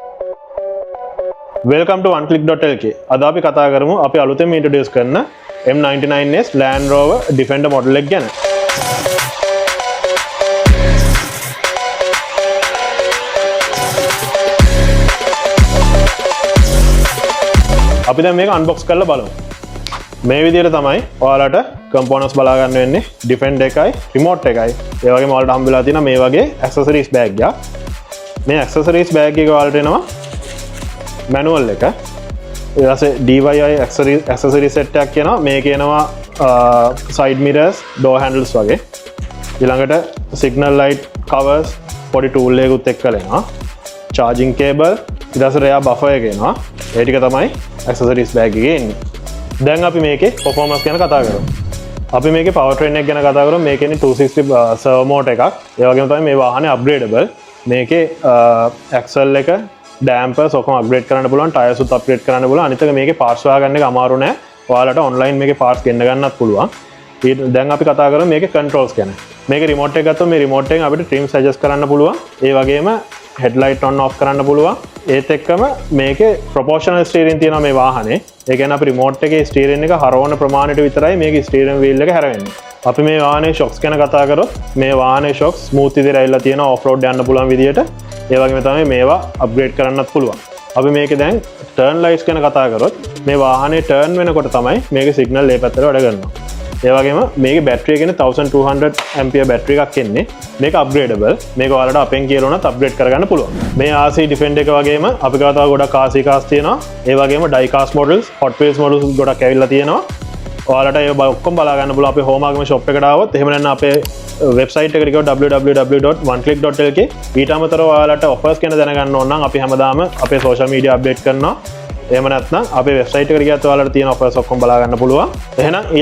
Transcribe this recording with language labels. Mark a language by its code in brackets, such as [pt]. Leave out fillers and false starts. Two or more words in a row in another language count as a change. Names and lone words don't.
[si] Welcome to oneclick.lk. අද අපි කතා කරමු අපි අලුතෙන් ඉන්ට්‍රොඩියුස් කරන M99S Land Rover Defender model එක ගැන. අපි දැන් මේක unbox කරලා බලමු. මේ විදිහට තමයි ඔයාලට components බලා ගන්න වෙන්නේ. Defender එකයි, remote එකයි. ඒ වගේම ඔයාලට හම්බෙලා තියෙන මේ වගේ [en] accessories bag [si] එක. මේ [en] accessories bag [si] එක ඔයාලට එනවා manual එක. ඊට [en] DIY accessory set [si] එකක් කියනවා. මේක එනවා [en] side mirrors, door handles [si] වගේ. ඊළඟට [en] signal light covers, [si] පොඩි tool එකකුත් එක්කලා එනවා. [en] charging cable, [si] ඊට පස්සේ [en] rear buffer [si] එක එනවා. ඒ ටික තමයි [en] accessories bag [si] එකේ එන්නේ. දැන් අපි මේකේ performance ගැන කතා කරමු. අපි මේකේ powertrain එක ගැන කතා කරමු. මේකේ 260 [en] servo motor [si] එකක්. ඒ වගේම තමයි මේ වාහනේ upgradable. මේකේ axle එක dampers ඔක්කොම upgrade කරන්න පුළුවන්, tires උත් upgrade කරන්න පුළුවන්. අනිත් එක මේකේ parts හොයාගන්න එක අමාරු නෑ. ඔයාලට online මේකේ parts ගෙන්න ගන්නත් පුළුවන්. දැන් අපි කතා කරමු මේකේ controls ගැන. මේකේ remote එක ගත්තොත් මේ remote එකෙන් අපිට [en] trims adjust [si] කරන්න පුළුවන්. ඒ වගේම [en] headlight on off [si] කරන්න පුළුවන්. ඒත් එක්කම මේකේ [en] proportional steering [si] තියෙනවා මේ වාහනේ. ඒ කියන්නේ අපි remote එකේ steering එක හරවන ප්‍රමාණයට විතරයි මේකේ [en] steering wheel [si] එක හැරෙන්නේ. අපි මේ වාහනේ shocks ගැන කතා කරොත් මේ වාහනේ [en] shocks smooth [si] විදිහට ඇවිල්ලා තියෙනවා [en] off road [si] යන්න පුළුවන් විදිහට. ඒ වගේම තමයි මේවා අප්ග්‍රේඩ් කරන්නත් පුළුවන්. අපි මේකේ දැන් [en] turn lights [si] ගැන කතා කරොත් මේ වාහනේ turn වෙනකොට තමයි මේකේ signal ඒ පැත්තට වැඩ කරනවා. ඒ වගේම මේකේ බැටරි එක 1200 ampere බැටරි එකක් එන්නේ. මේක upgradable. මේක ඔයාලට අපෙන් කියලා උනත් අප්ග්‍රේඩ් කරගන්න පුළුවන්. මේ RC Defender එක වගේම අපි කතා ගොඩක් [en] RC cars [si] තියෙනවා. ඒ වගේම [en] die cast models, Hot Wheels models [si] ගොඩක් ඇවිල්ලා තියෙනවා. ඔයාලට ඒ ඔක්කොම බලා ගන්න පුළුවන් අපේ home ආගම shop එකට ආවොත්. එහෙම නැත්නම් අපේ වෙබ්සයිට් එකට ගියොත් www.oneclick.lk. ඊට අමතරව ඔයාලට offers ගැන දැනගන්න ඕන නම් අපි හැමදාම අපේ [en] social media update [si] කරනවා. එහෙම නැත්නම් අපේ වෙබ්සයිට් එකට ගියත් ඔයාලට තියෙන offers ඔක්කොම බලා ගන්න පුළුවන්.